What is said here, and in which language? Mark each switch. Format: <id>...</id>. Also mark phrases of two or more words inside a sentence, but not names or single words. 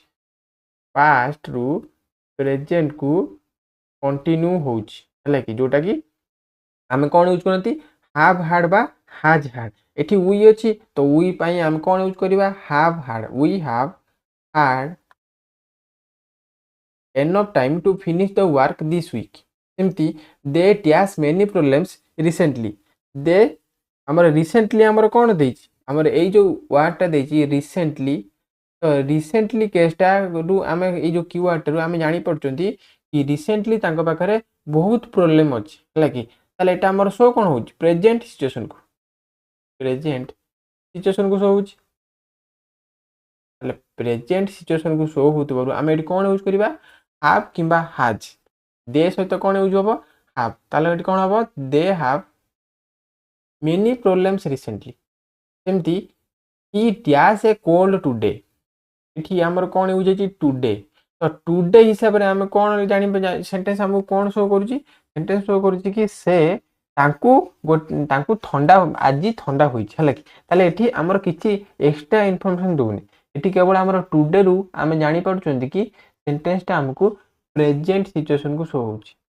<or>ପାଷ୍ଟରୁ ପ୍ରେଜେଣ୍ଟକୁ କଣ୍ଟିନ୍ୟୁ ହେଉଛି, ହେଲା କି? ଯେଉଁଟାକି ଆମେ କ'ଣ ୟୁଜ୍ କରନ୍ତି?</or> <en>have had</en> <or>ବା</or> <en>has had.</en> <or>ଏଠି ୱି ଅଛି, ତ ୱି ପାଇଁ ଆମେ କ'ଣ ୟୁଜ୍ କରିବା?</or> <en>have had. we have had enough time to finish the work this week। ସେମିତି they dash many problems recently।</en> <or>they ଆମର ରିସେଣ୍ଟଲି ଆମର କ'ଣ ଦେଇଛି? ଆମର ଏଇ ଯେଉଁ ୱାର୍ଡ଼ଟା ଦେଇଛି ରିସେଣ୍ଟଲି। ତ ରିସେଣ୍ଟଲି କେସ୍ଟାରୁ ଆମେ ଏଇ ଯେଉଁ କି ୱାର୍ଡ଼ଟାରୁ ଆମେ ଜାଣିପାରୁଛନ୍ତି କି ରିସେଣ୍ଟଲି ତାଙ୍କ ପାଖରେ ବହୁତ ପ୍ରୋବ୍ଲେମ୍ ଅଛି, ହେଲା କି? ତାହେଲେ ଏଇଟା ଆମର ଶୋ କ'ଣ ହେଉଛି? ପ୍ରେଜେଣ୍ଟ ସିଚୁଏସନକୁ ଶୋ ହେଉଛି। ତାହେଲେ ପ୍ରେଜେଣ୍ଟ ସିଚୁଏସନକୁ ଶୋ ହେଉଥିବାରୁ ଆମେ ଏଠି କ'ଣ ୟୁଜ୍ କରିବା? ହାଭ୍ କିମ୍ବା ହାଜ୍। ଦେ ସହିତ କ'ଣ ୟୁଜ୍ ହେବ? ହାଭ୍। ତାହେଲେ ଏଠି କ'ଣ ହେବ?</or> <en>they have many problems recently। ସେମିତି he dash a cold today।</en> <or>ଏଠି ଆମର କ'ଣ ୟୁଜ୍ ହେଇଛି? ଟୁଡେ। ତ ଟୁଡେ ହିସାବରେ ଆମେ କ'ଣ ଜାଣିବା? ସେଣ୍ଟେନ୍ସ ଆମକୁ କ'ଣ ଶୋ କରୁଛି? ସେଣ୍ଟେନ୍ସ ଶୋ କରୁଛି କି ସେ ତାଙ୍କୁ ଥଣ୍ଡା ଆଜି ଥଣ୍ଡା ହୋଇଛି, ହେଲା କି? ତାହେଲେ ଏଠି ଆମର କିଛି ଏକ୍ସଟ୍ରା ଇନଫର୍ମେସନ୍ ଦେଉନି। ଏଠି କେବଳ ଆମର ଟୁଡେରୁ ଆମେ ଜାଣିପାରୁଛନ୍ତି କି ସେଣ୍ଟେନ୍ସଟା ଆମକୁ ପ୍ରେଜେଣ୍ଟ ସିଚୁଏସନକୁ ଶୋ ହେଉଛି।</or>